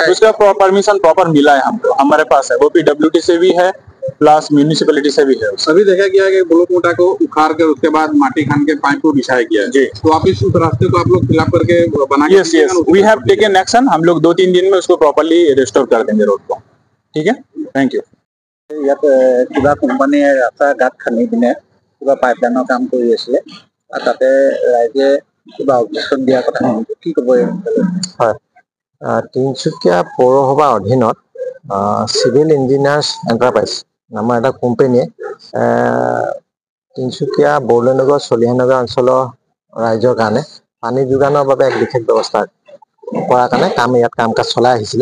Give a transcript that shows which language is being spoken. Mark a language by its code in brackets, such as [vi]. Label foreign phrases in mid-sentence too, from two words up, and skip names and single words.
[hi] उसका [en] permission proper [hi] मिला है हमको, हमारे पास है। वो पीडब्ल्यूडी से भी है [en] plus municipality [hi] से भी है। अभी देखा गया है कि ब्लॉक मोटा को उखाड़ कर उसके बाद माटी खान के पाइप को बिछाया गया है। तो आप इस रास्ते को आप लोग फिलअप करके बना के [en] yes we have taken action. [hi] हम लोग 2-3 दिन में उसको [en] properly restore [hi] कर देंगे रोड को। ठीक है, [en] thank you. [as] ইয়াত কিবা কোম্পানীয়ে ৰাস্তা ঘাট খান্দি পিনে কিবা পাইপলাইনৰ কাম কৰি আছিলে, তাতে ৰাইজে কিবা অবজেকশ্যন দিয়াৰ কথা কি ক'ব? হয়, তিনিচুকীয়া পৌৰসভাৰ অধীনত চিভিল ইঞ্জিনিয়াৰ্ছ এণ্টাৰপ্ৰাইজ নামৰ এটা কোম্পানীয়ে তিনিচুকীয়া বৰদলৈ নগৰ চলিহা নগৰ অঞ্চলৰ ৰাইজৰ কাৰণে পানী যোগানৰ বাবে এক বিশেষ ব্যৱস্থা কৰাৰ কাৰণে ইয়াত কাম কাজ চলাই আহিছিলে।